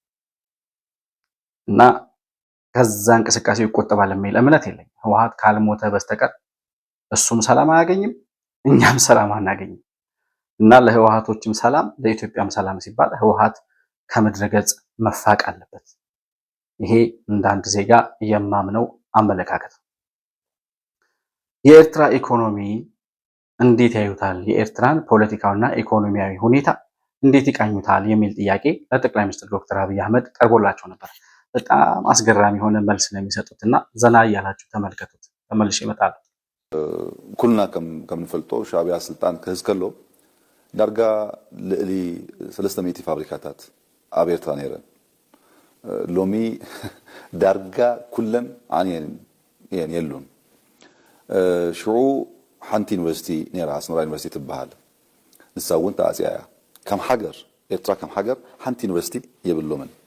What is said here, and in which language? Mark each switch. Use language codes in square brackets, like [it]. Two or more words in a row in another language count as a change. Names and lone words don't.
[am] እና ከዛ እንቅስቃሴ ይቆጠባል የሚል እምነት የለኝም። ህወሓት ካልሞተ በስተቀር እሱም ሰላም አያገኝም፣ እኛም ሰላም አናገኝም እና ለህወሓቶችም ሰላም ለኢትዮጵያም ሰላም ሲባል ህወሓት ከምድረ ገጽ መፋቅ አለበት። ይሄ እንደ አንድ ዜጋ የማምነው አመለካከት ነው። የኤርትራ ኢኮኖሚ እንዴት ያዩታል? የኤርትራን ፖለቲካውና ኢኮኖሚያዊ ሁኔታ እንዴት ይቃኙታል? የሚል ጥያቄ ለጠቅላይ ሚኒስትር ዶክተር አብይ አህመድ ቀርቦላቸው ነበር። በጣም አስገራሚ የሆነ መልስ ነው የሚሰጡትና ዘና እያላችሁ ተመልከቱት። ተመልሼ እመጣለሁ። [ti] ኩልና ከምንፈልጦ ሻዕቢያ ስልጣን ክህዝ ከሎ ዳርጋ ልዕሊ 300 ፋብሪካታት ኣብ ኤርትራ ነይረን ሎሚ ዳርጋ ኩለን ዓንየን እየን የሉን ሽዑ ሓንቲ ዩኒቨርሲቲ ነይራ ኣስመራ ዩኒቨርሲቲ ትበሃል ንሳ እውን ተኣፅያ እያ ከም ሃገር ኤርትራ ከም ሃገር ሓንቲ ዩኒቨርሲቲ የብሎምን